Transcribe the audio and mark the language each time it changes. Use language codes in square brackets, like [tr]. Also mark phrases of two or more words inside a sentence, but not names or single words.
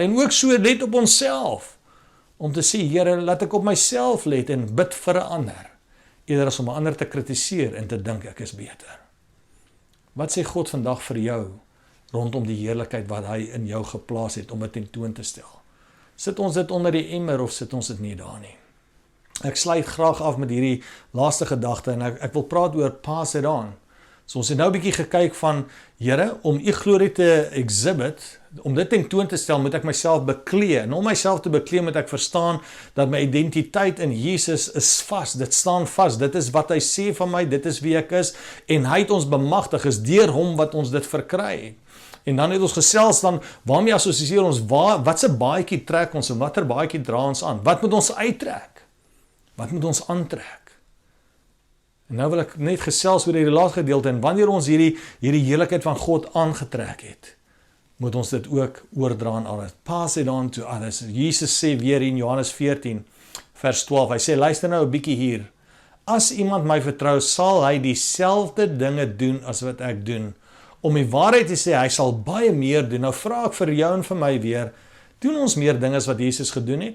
[af] En ook so let op onsself, om te sê, Here, laat ek op myself let en bid vir 'n ander, eerder as om 'n ander te kritiseer en te dink ek is beter. Wat sê God vandag vir jou, rondom die heerlikheid wat hy in jou geplaas het om dit tentoon te stel? Sit ons dit onder die emmer of sit ons dit nie daar nie? Ek sluit graag af met hierdie laaste gedagte en ek wil praat oor [en] pass it on. [af] So ons het nou 'n bietjie gekyk van, Here, om u glorie te exhibit, om dit tentoon te stel, moet ek myself beklee. En om myself te beklee moet ek verstaan dat my identiteit in Jesus is vas. Dit staan vas. Dit is wat hy sê van my, dit is wie ek is, en hy het ons bemagtig, is deur hom wat ons dit verkry. En dan het ons gesels dan, waarmee assosieer ons, wat se baadjie trek ons en watter baadjie dra ons aan? Wat moet ons uittrek? Wat moet ons aantrek? En nou wil ek net gesels oor die laaste gedeelte, en wanneer ons hierdie heerlikheid van God aangetrek het, moet ons dit ook oordra aan others. [en] Pass it on to others. [af] Jesus sê weer in Johannes 14, vers 12, hy sê, luister nou 'n bietjie hier. As iemand my vertrou, sal hy dieselfde dinge doen as wat ek doen. Om die waarheid te sê, hy sal baie meer doen. Nou vra ek vir jou en vir my weer, doen ons meer dinge as wat Jesus gedoen het?